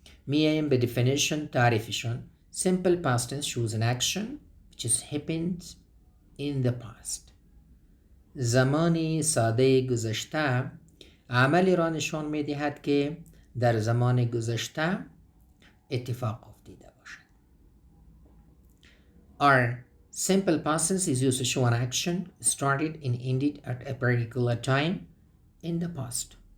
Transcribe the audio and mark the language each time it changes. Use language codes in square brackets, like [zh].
[fa] میاییم به definition تعریفشون. [en] Simple past tense shows an action which has happened in the past. [fa] زمانی ساده گذشته عملی را نشان میدهد که در زمان گذشته اتفاق افتیده باشد. [en] Our simple past tense is used to show an action started and ended at a particular time in the past.